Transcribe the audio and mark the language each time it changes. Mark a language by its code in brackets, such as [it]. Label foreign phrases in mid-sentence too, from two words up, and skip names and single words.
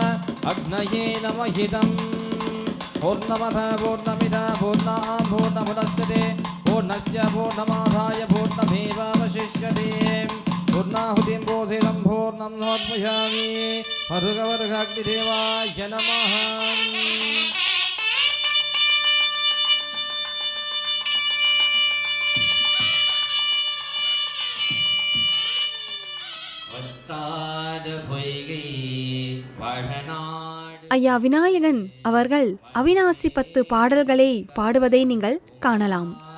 [sa] अग्नये नमः इदम्. पूर्णमदः पूर्णमिदः पूर्णात् पूर्णमुदच्यते पूर्णस्य पूर्णमादाय पूर्णमेवावशिष्यते. पूर्णाहुतिं बोधितं पूर्णं समर्पयामि. भर्गवर्गाग्निदेवाय नमः. [ta] ஐயா விநாயகன் அவர்கள் அவிநாசி 10 பாடல்களை பாடுவதை நீங்கள் காணலாம்.